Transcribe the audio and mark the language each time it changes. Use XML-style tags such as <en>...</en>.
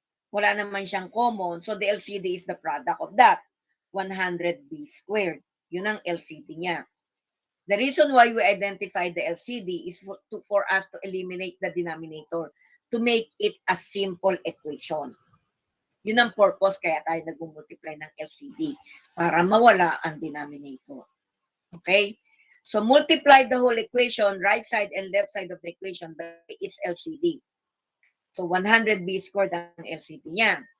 <tl>Wala naman siyang common.</tl> <en>So the LCD is the product of that. 100b squared.</en> <tl>Yun ang LCD niya.</tl> <en>The reason why we identify the LCD is for us to eliminate the denominator, to make it a simple equation.</en> <tl>Yun ang purpose kaya tayo nag-multiply ng LCD, para mawala ang denominator.</tl> <en>Okay? So multiply the whole equation, right side and left side of the equation by its LCD.</en> <tl>So 100b squared ang LCD niya.</tl>